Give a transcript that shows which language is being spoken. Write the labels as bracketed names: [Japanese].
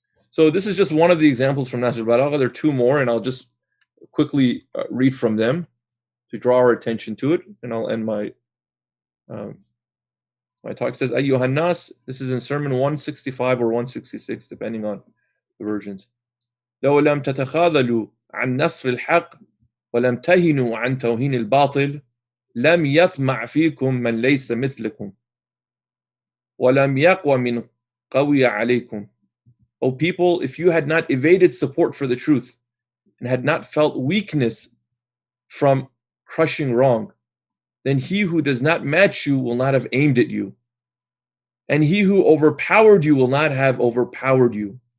[English] So this is just one of the examples from Nahj al-Balagha. There are two more, and I'll just quickly read from them to draw our attention to it, and I'll end my my talk. It says, [Arabic] Ayyuhan nas, [English] this is in Sermon 165 or 166, depending on the versions. [Arabic] لو لم تتخاذلوا عن نصر الحق ولم تهنوا عن توهين الباطل لم يطمع فيكم من ليس مثلكم ولم يقوى من قوي عليكم. [English] O people, if you had not evaded support for the truth and had not felt weakness from crushing wrong, then he who does not match you will not have aimed at you. And he who overpowered you will not have overpowered you.